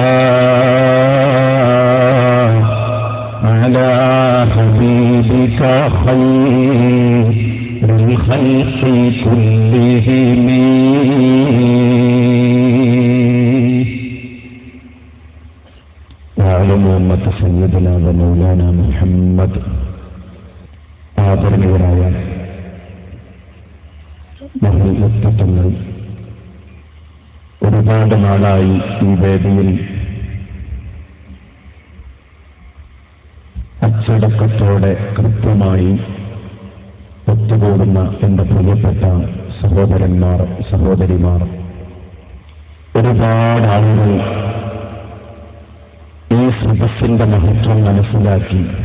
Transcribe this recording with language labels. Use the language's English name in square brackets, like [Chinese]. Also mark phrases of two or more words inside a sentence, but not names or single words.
[Arabic] على حبيبك خير الخلق كلهم وعلم أمة سيدنا ومولانا محمد [Malayalam] ആദരണീയരായ വ്യക്തിത്വങ്ങൾ ഒരുപാട് നാളായി ഈ വേദിയിൽ അച്ചടക്കത്തോടെ കൃത്യമായി ഒത്തുകൂടുന്ന എന്റെ പ്രിയപ്പെട്ട സഹോദരന്മാർ, സഹോദരിമാർ, ഒരുപാട് ആളുകൾ ഈ സദസ്സിന്റെ മഹത്വം മനസ്സിലാക്കി